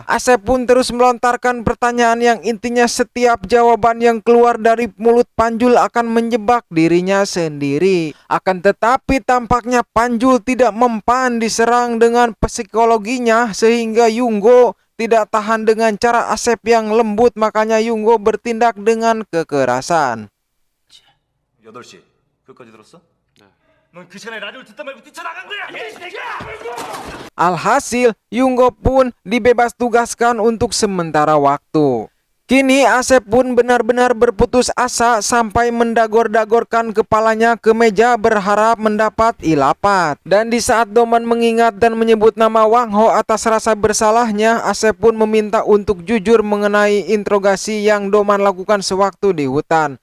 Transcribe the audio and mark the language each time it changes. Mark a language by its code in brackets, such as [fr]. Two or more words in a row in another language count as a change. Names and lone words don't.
[id] Asep pun terus melontarkan pertanyaan yang intinya setiap jawaban yang keluar dari mulut Panjul akan menjebak dirinya sendiri. Akan tetapi tampaknya Panjul tidak mempan diserang dengan psikologinya, sehingga Yunggo tidak tahan dengan cara Asep yang lembut, makanya Yunggo bertindak dengan kekerasan. [ko] 8시 끝까지 들었어? 네. 넌 그 시간에 라디오를 듣다 말고 뛰쳐나간 거야! 이 새끼야! [id] Alhasil, Yunggo pun dibebas tugaskan untuk sementara waktu. Kini Asep pun benar-benar berputus asa sampai mendagor-dagorkan kepalanya ke meja berharap mendapat ilapat. Dan di saat Doman mengingat dan menyebut nama Wang Ho atas rasa bersalahnya, Asep pun meminta untuk jujur mengenai interogasi yang Doman lakukan sewaktu di hutan.